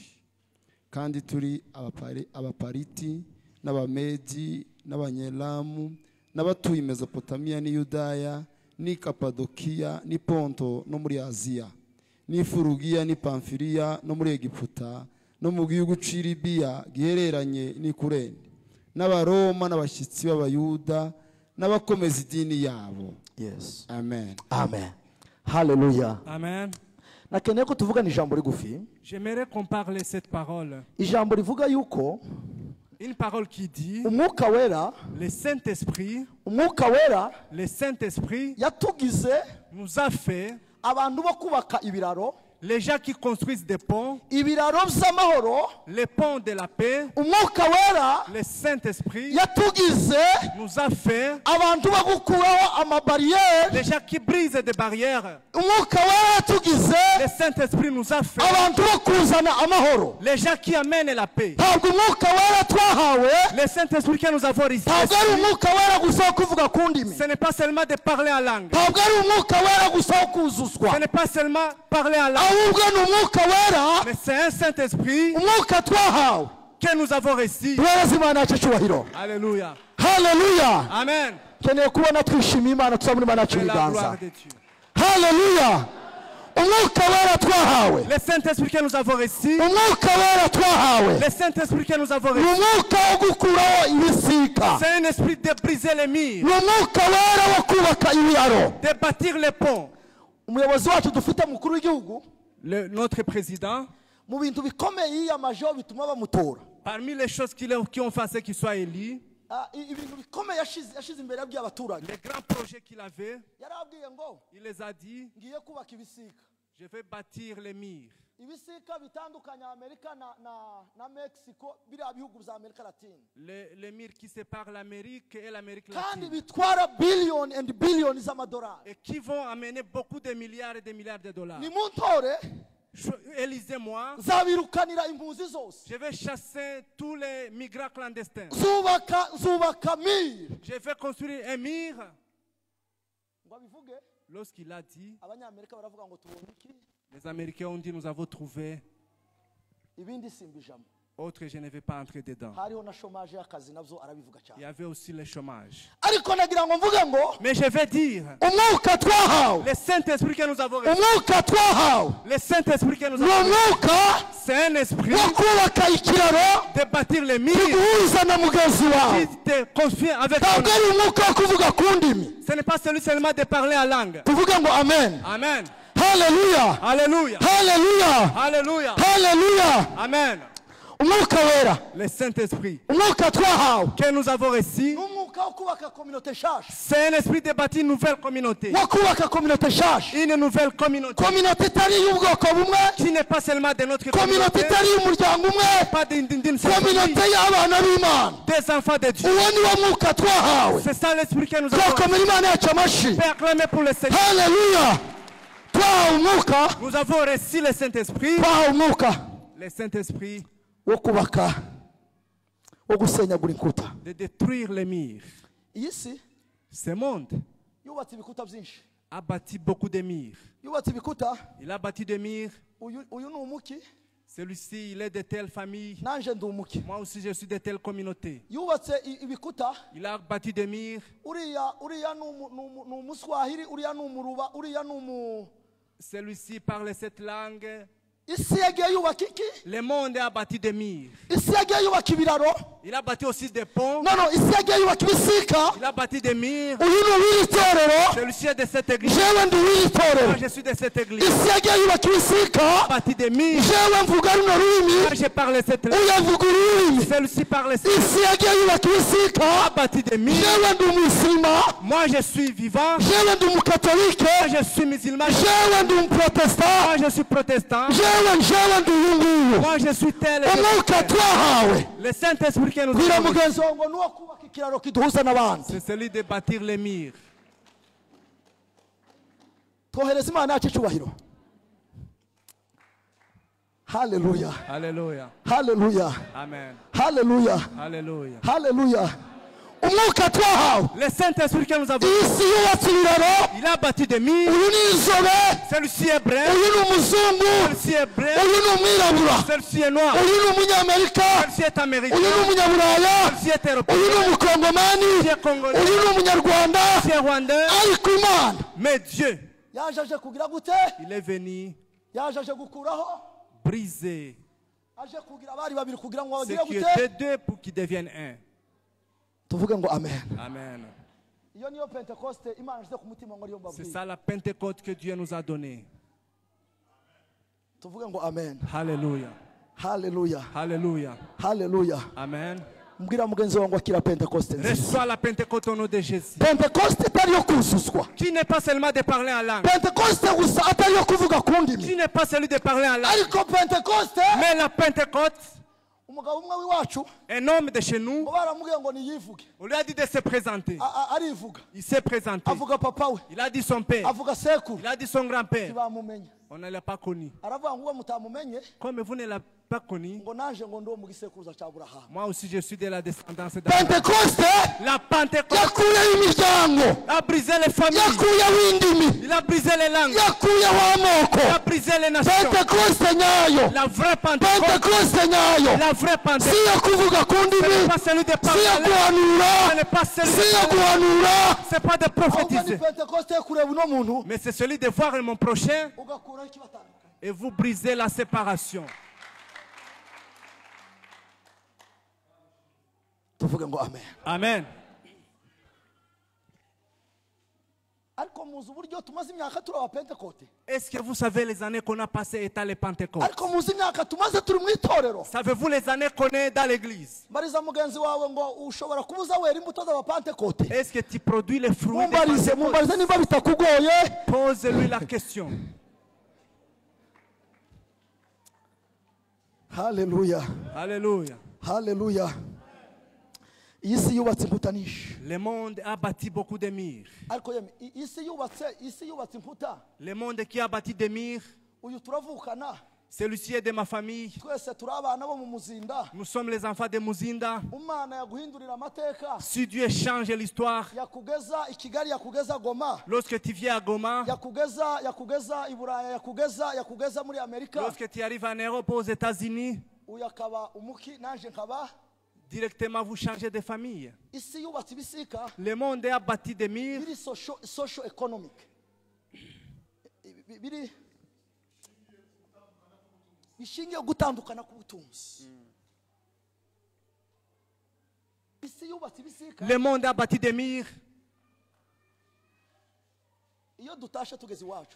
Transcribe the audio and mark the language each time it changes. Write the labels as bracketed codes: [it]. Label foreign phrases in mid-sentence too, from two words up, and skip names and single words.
[rw] Kandi turi abapariti n'abamedi n'abanyelamu n'abatuye Mesopotamiya ni Yudaya ni Kapadokiya ni Ponto no muri Aziya ni Furugiya ni Pamfiliya no muri Egiputa no mu gihugu c'Ilibiya gihereranye ni Kurene n'abaroma n'abashyitsi b'abayuda n'abakomeza idini yabo. Yes. Amen. Amen. Hallelujah. Amen. Nakeneye ko tuvugana ijambo rigufi. [fr] J'aimerais qu'on parle cette parole. [rw] Ijambo rivuga yuko [fr] Une parole qui dit [rw] umwuka wera, [fr] le Saint-Esprit, le Saint-Esprit yatugize nous a fait [rw] abantu bo kubaka ibiraro, [fr] les gens qui construisent des ponts, [rw] ibiraro by'amahoro, [fr] les ponts de la paix. [rw] umwuka wera [fr] Le Saint-Esprit [rw] yatugize [fr] nous a fait [rw] abantu bo gukuraho amabariyeri, [fr] les gens qui brisent des barrières. [rw] umwuka wera yatugize [fr] Le Saint-Esprit nous a fait [rw] abantu bo kuzana amahoro. [fr] les gens qui amènent la paix. [rw] Ntabwo umwuka wera twahawe, [fr] Le Saint-Esprit que nous avons reçu, [rw] ntabwo ari umwuka wera gusa wo kuvuga ku ndimi, [fr] ce n'est pas seulement de parler en langue. [rw] ntabwo ari umwuka wera gusa wo kuzuzwa, [fr] Ce n'est pas seulement parler en langue, [rw] ahubwo ni umwuka wera, [fr] mais c'est un Saint-Esprit [rw] umwuka twahawe. [fr] que nous avons reçu. [rw] Duhereze Imana yacu icyubahiro. [fr] Alléluia. [rw] Haleluya. Amen. Keneye kubona twishimiye Imana tuzabona Imana yacu [fr] C'est la [rw] ibiganza. [fr] gloire de Dieu. [rw] Haleluya. Umwuka wera twahawe, [fr] Le Saint-Esprit que nous avons reçu, [rw] umwuka wera twahawe, [fr] le Saint-Esprit que nous avons [rw] ni [fr] reçu, [rw] umwuka wo gukuraho ibisika, [fr] c'est un esprit de briser les [rw] ni [fr] murs, [rw] umwuka wera wo kubaka ibiraro. [fr] de bâtir les ponts. [rw] Umuyobozi wacu dufite mukuru w'igihugu, [fr] Notre président, [rw] mu bintu bikomeye yiyamajeho bituma bamutora, [fr] parmi les choses qui ont fait ce qu'il soit élu, [rw] ibintu bikomeye yashize imbere y'abaturage, [fr] les grands projets qu'il avait, [rw] yarabwiye ngo [fr] il les a dit, [rw] ngiye kubaka ibisika, [fr] je vais bâtir les murs. [rw] ibisika bitandukanya Amerika na Mexico, biriya bihugu bya Amerika Latine, [fr] Les murs qui séparent l'Amérique et l'Amérique [rw] kandi [fr] latine, [rw] bitwara [en] billion and billion [rw] z'amadolari. [fr] et qui vont amener beaucoup de milliards et de milliards de dollars. [rw] Nimuntore [fr] Élisez-moi, [rw] nzabirukanira impunzi zose, [fr] je vais chasser tous les migrants clandestins. [rw] zubaka mir. [fr] Je vais construire un mur. [rw] Ngo abivuge, [fr] Lorsqu'il a dit, [rw] abanyamerika baravuga ngo tubonye iki, [fr] les Américains ont dit, nous avons trouvé. [rw] ibindi simbijamo. [fr] Autre, je ne vais pas entrer dedans. [rw] Hariho na chômage y'akazi nabyo arabivuga [fr] Il y [rw] cyane, [fr] avait aussi le chômage. [rw] ariko nagira ngo mvuge ngo [fr] Mais je vais dire, [rw] umwuka twahawe, [fr] le Saint-Esprit que nous avons reçu, [rw] umwuka twahawe [fr] le Saint-Esprit que nous [rw] ni [fr] avons reçu, [rw] umwuka [fr] c'est un esprit [rw] wo kubaka ikiraro [fr] de bâtir les murs, [rw] kiguhuza na mugenzi wawe. [fr] qui te confie avec [rw] Ntabwo [fr] ton [rw] ari umwuka wo kuvuga ku ndimi. [fr] Ce n'est pas celui seulement de parler en langue. [rw] Tuvuge ngo amen. Amen. Haleluya. [fr] Alléluia. [rw] Haleluya. [fr] Alléluia. [rw] Haleluya. Amen. Umwuka wera, [fr] Le Saint-Esprit [rw] umwuka twahawe, [fr] que nous avons reçu, [rw] umwuka wo kubaka communauté nshasha, [fr] c'est un esprit de bâtir une nouvelle communauté. [rw] wo kubaka communauté nshasha, [fr] Une nouvelle communauté [rw] communauté itari y'ubwoko bumwe, [fr] qui n'est pas seulement de notre communauté communauté, [rw] itari y'umuryango umwe, [fr] pas d'une seule communauté famille, [rw] y'abana b'Imana. [fr] des enfants de Dieu. [rw] Uwo ni wo mwuka twahawe. [fr] C'est ça l'esprit que nous avons. [rw] Twakomera Imana yacu amashyi. [fr] Fait acclamer pour le Seigneur. [rw] Haleluya. Twahawe umwuka, [fr] Nous avons reçu le Saint-Esprit. [rw] twahawe umwuka [fr] Le Saint-Esprit [rw] wo kubaka wo gusenyagura inkuta. [fr] de détruire les murs. [rw] Iyi si [fr] Ce monde [rw] yubatse ibikuta byinshi. [fr] a bâti beaucoup de murs. [rw] Yubatse ibikuta. [fr] Il a bâti des murs. [rw] Uyu ni umuki. [fr] Celui-ci, il est de telle famille. [rw] Nanje ndi umuki. [fr] Moi aussi, je suis de telle communauté. [rw] Yubatse ibikuta. [fr] Il a bâti des murs. [rw] Uriya ni umuswahili, uriya ni umuruba, uriya ni umu. [fr] Celui-ci parle cette langue. [rw] Isi yagiye yubaka iki? [fr] Le monde a bâti des murs. [rw] Isi yagiye yubaka ibiraro. [fr] Il a bâti aussi des ponts. [rw] No, isi yagiye yubaka ibisika. [fr] Il a bâti des murs. [rw] Uyu ni uw'iri torero. [fr] Celui-ci est de cette église. [rw] Jewe ndi uw'iri torero. [fr] Moi, je suis de cette église. [rw] Isi yagiye yubaka ibisika. [fr] Il a bâti des murs. [rw] Jewe mvuga runo rurimi. [fr] Moi, je parle cette langue. [rw] Uyu avuga ururimi. [fr] Celui-ci parle cette langue. [rw] Isi yagiye yubaka [fr] Il a [rw] ibisika. [fr] bâti des murs. [rw] Jewe ndi umuslima. [fr] Moi, je suis vivant. [rw] Jewe ndi umukatolike. [fr] Moi, je suis musulman. [rw] Jewe ndi umuprotestant. [fr] Moi, je suis protestant. [rw] Jewe ndi uyu nguyu. [fr] Moi, je suis tel. [rw] Umwuka twahawe. [fr] Le Saint-Esprit que nous [rw] Bwira [fr] avons, [rw] mugenzi wawe ngo nuwo kubaka ikiraro kiduhuza n'abandi. [fr] c'est celui de bâtir les murs. [rw] Twohereza Imana yacu icyubahiro. Haleluya. [fr] Alléluia. [rw] Haleluya. Amen. Haleluya. [fr] Alléluia. [rw] Haleluya. Umwuka twahawe. [fr] Le Saint-Esprit que nous avons, [rw] Isi yubatse ibiraro. [fr] il a bâti des murs. [rw] Uyu ni inzobe. [fr] Celui-ci est brun. [rw] Uyu ni umuzungu. [fr] Celui-ci est brun. [rw] Uyu ni umwirabura. [fr] Celui-ci est noir. [rw] Uyu ni umunyamerika. [fr] Celui-ci est américain. [rw] Uyu ni umunyaburaya. [fr] Celui-ci est européen. [rw] Uyu ni umukongomani. [fr] Celui-ci est congolais. [rw] Uyu ni umunyarwanda. [fr] Celui-ci est rwandais. [rw] Ariko Imana [fr] Mais Dieu, [rw] yaje aje kugira gute? [fr] il est venu [rw] Yaje aje gukuraho. [fr] briser [rw] Aje kugira abari babiri kugira ngo [fr] ce [rw] bagire [fr] qui [rw] gute? [fr] était deux pour qu'ils deviennent un. [rw] Tuvuge ngo amen. Amen. Iyo niyo Pentecoste Imana ishyize ku mutima ngo ariyo [fr] C'est [rw] mbabwira. [fr] ça la Pentecôte que Dieu nous a donnée. [rw] Tuvuge ngo amen. [fr] Alléluia. [rw] Haleluya. [fr] Alléluia. [rw] Haleluya. Amen. Mbwira mugenzi wawe ngo akira Pentecoste nziza. [fr] Reçois la Pentecôte au nom de Jésus. [rw] Pentecoste itari yo kuzuzwa. [fr] Qui n'est pas seulement de parler en langue. [rw] Pentecoste gusa atari yo kuvuga ku ndimi. [fr] Qui n'est pas celui de parler en langue. [rw] Ariko Pentecoste [fr] Mais la Pentecôte, [rw] umugabo umwe w'iwacu [fr] un homme de chez nous, [rw] ngo baramubwiye ngo niyivuge. [fr] on lui a dit de se présenter. [rw] Arivuga. [fr] Il s'est présenté. [rw] Avuga papa we. [fr] Il a dit son père. [rw] Avuga sekuru. [fr] Il a dit son grand-père. [rw] Ntibamumenye. [fr] On ne l'a pas connu. [rw] Aravuga ngo uwo mutamumenye [fr] Comme vous ne l'avez pas connu, [rw] ngo naje ngo ndi uwo mu gisekuruza cya Aburahamu. [fr] moi aussi je suis de la descendance d'Abraham. [rw] Pentecoste [fr] La Pentecôte [rw] yakuyeho imiryango. [fr] a brisé les familles. [rw] Yakuyeho indimi. [fr] Il a brisé les langues. [rw] Yakuyeho amoko. [fr] Il a brisé les nations. [rw] Pentecoste nyayo. [fr] La vraie Pentecôte. [rw] Pentecoste nyayo. [fr] La vraie Pentecôte. [rw] Si yo kuvuga ku [fr] Ce n'est [rw] ndimi. [fr] pas celui de [rw] Si [fr] parler. [rw] yo [fr] Ce [rw] guhanura. [fr] n'est pas celui [rw] Si yo [fr] de parler. [rw] guhanura. [fr] C'est pas de [rw] Ahubwo ni [fr] prophétiser. [rw] Pentecoste yo kureba uno muntu. [fr] Mais c'est celui de voir mon prochain [rw] Ugakuraho ikibatandukanya. [fr] et vous brisez la séparation. [rw] Tuvuge ngo amen. Amen. Ariko muzi uburyo tumaze imyaka turi aba Pentecote. [fr] Est-ce que vous savez les années qu'on a passées étant les Pentecôtes? [rw] Ariko muzi imyaka tumaze turi mu itorero. [fr] Savez-vous les années qu'on est dans l'église? [rw] Mbariza mugenzi wawe ngo ushobora kubuza wera imbuto z'aba Pentecote. [fr] Est-ce que tu produis les fruits des [rw] Mumbarize [fr] Pentecôtes? [rw] niba bitakugoye. [fr] Pose-lui la question. [rw] Haleluya. [fr] Alléluia. [rw] Haleluya. Iyi si yubatse inkuta nyinshi. [fr] Le monde a bâti beaucoup de murs. [rw] Ariko yeme isi yubatse inkuta. [fr] Le monde qui a bâti des murs, [rw] Uyu turavukana. [fr] celui-ci est de ma famille. [rw] Twese turi abana bo mu muzinda. [fr] Nous sommes les enfants de Muzinda. [rw] Umana yaguhindurira amateka. [fr] Si Dieu change l'histoire, [rw] Yakugeza i Kigali, yakugeza Goma. [fr] lorsque tu viens à Goma, [rw] Yakugeza i Buraya, yakugeza muri Amerika. [fr] lorsque tu arrives en Europe, aux États-Unis, [rw] Uyu akaba umuki nanje nkaba. [fr] directement vous changez de famille. [rw] Isi yubatse ibisika. [fr] Le monde a bâti des murs [en] Biri social economic. [rw] Biri bishingiye gutandukana k'ubutunzi. Isi yubatse ibisika. [fr] Le monde a bâti des murs. [rw] Iyo dutashe tugeze iwacu.